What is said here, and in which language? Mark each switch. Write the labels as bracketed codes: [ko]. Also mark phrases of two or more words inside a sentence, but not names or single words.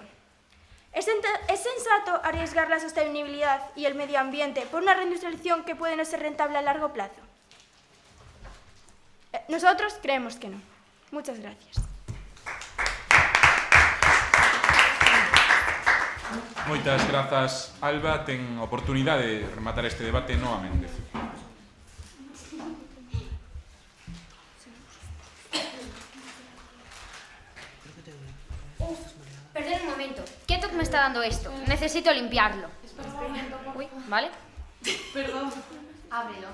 [es] ¿Es sensato arriesgar la sostenibilidad y el medio ambiente por una reindustrialización que puede no ser rentable a largo plazo? Nosotros creemos que no. Muchas gracias. [gl] Moitas grazas, Alba. Ten oportunidade de rematar este debate novamente. [es] Perdón un momento. ¿Qué toque me está dando esto? Necesito limpiarlo. Uy, ¿vale? Perdón. Ábrelo.